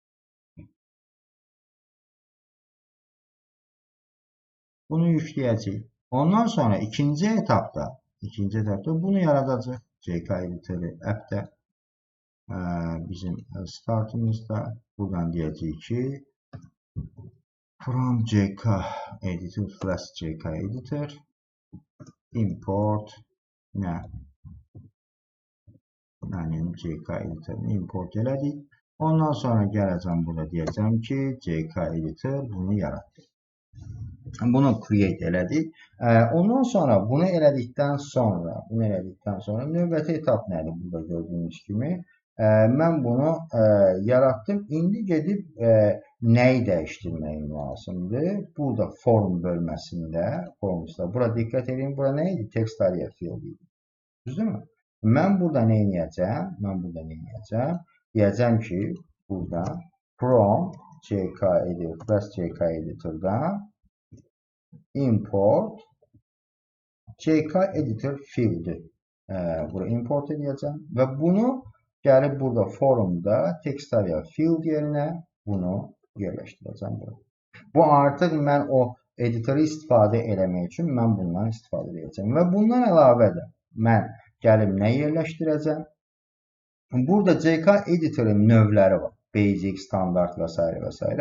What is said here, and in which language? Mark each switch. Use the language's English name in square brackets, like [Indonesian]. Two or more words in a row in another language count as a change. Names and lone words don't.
[Azerbaijani] Bunu yükləyəcəyik. Ondan sonra ikinci etapda bunu yaradacaq. CK editoru app'də bizim startımızda buradan deyəcəyik ki [English] from CK editor Flask CK editor import [Azerbaijani] nə? Mənim CK editorunu import elədik. Ondan sonra gələcəm burada deyəcəm ki CK editor bunu yaratdı. Bunu create elədik. Ondan sonra bunu elədikdən sonra növbəti etap nədir? Burada gördüyünüz kimi Mən bunu yaratdım. İndi gedib nəyi dəyişdirməyim lazımdır? Burada form bölməsində, formsda. Bura diqqət edin. Bura nə idi? [English] Text area field [Azerbaijani] idi. Düzdürmü? Mən burada nə edəcəm? Deyəcəm ki, burada [English] from CK editordan import CK editor [Azerbaijani] fieldi. Bura import edəcəm və bunu gəlib burada forumda [English] text area field [Azerbaijani] yerinə bunu yerləşdirəcəm. Bu artıq mən o editoru istifadə eləmək üçün mən bundan istifadə edəcəm. Və bundan əlavə də mən gəlib nə yerləşdirəcəm? Burada CK editorun növləri var. Basic, standart və s. və s.